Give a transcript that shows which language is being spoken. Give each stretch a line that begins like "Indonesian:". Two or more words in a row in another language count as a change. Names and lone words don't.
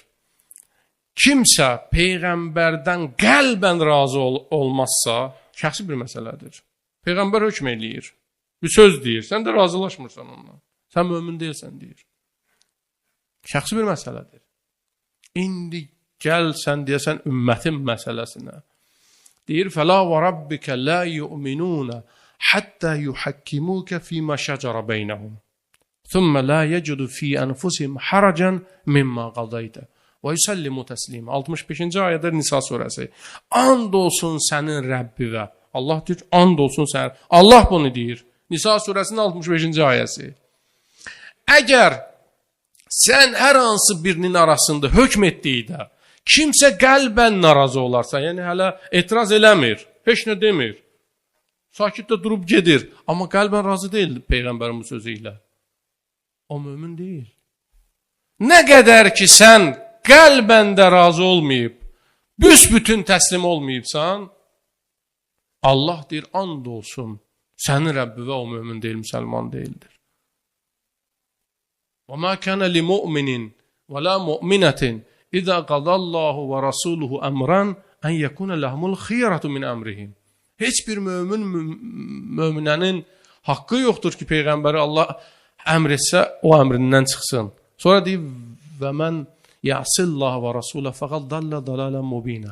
Azerbaijani: Kimsə Peyğəmbərdən qəlbən razı olmazsa, şəxsi bir məsələdir. Peyğəmbər hökm eləyir. Bir söz deyir. Sən də razılaşmırsan ondan. Sən mömin deyilsən deyir. Şəxsi bir məsələdir. İndi gəl sən deyəsən ümmətin məsələsinə. Deyir,
Arabic: فَلَا وَرَبِّكَ لَا يُؤْمِنُونَ حَتَّى يُحَكِّمُوكَ فِي مَا شَجَرَ بَيْنَهُمْ ثُمَّ لَا يَجِدُ فِي أَنفُسِهِمْ حَرَجًا مِمَّا قَضَيْتَ وَيُسَلِّمُ تَسْلِيمًا
Azerbaijani: 65-ci ayədir Nisa surəsi. And olsun sənin Rəbbivə. Allah deyir, and olsun sənin. Allah bunu deyir. Nisa surəsinin 65-ci ayəsi. Əgər sən hər hansı birinin arasında hökm etdikdə kimsə qəlbən narazı olarsa, yəni hələ etiraz eləmir, heç nə demir, sakit də durub gedir, amma qəlbən razı deyil Peyğəmbərin bu sözü ilə. O mömin deyil. Nə qədər ki sən qəlbən də razı olmayıb, büsbütün təslim olmayıbsan, Allah deyir, and olsun, sənin Rəbbivə o mömin deyil, müsəlman deyildir.
Arabic: وَمَا كَانَ لِمُؤْمِنٍ وَلَا مُؤْمِنَةٍ إِذَا قَضَى اللَّهُ وَرَسُولُهُ أَمْرًا أَنْ يَكُونَ لَهُمُ الْخِيَرَةُ مِنْ أَمْرِهِمْ.
Azerbaijani: Heç bir möminənin haqqı yoxdur ki, Peyğəmbəri Allah əmr etsə, o əmrindən çıxsın. Sonra deyib,
Arabic: وَمَنْ يَعْصِ اللَّهَ وَرَسُولَهُ فَقَدْ ضَلَّ ضَلَالًا مُبِينًا.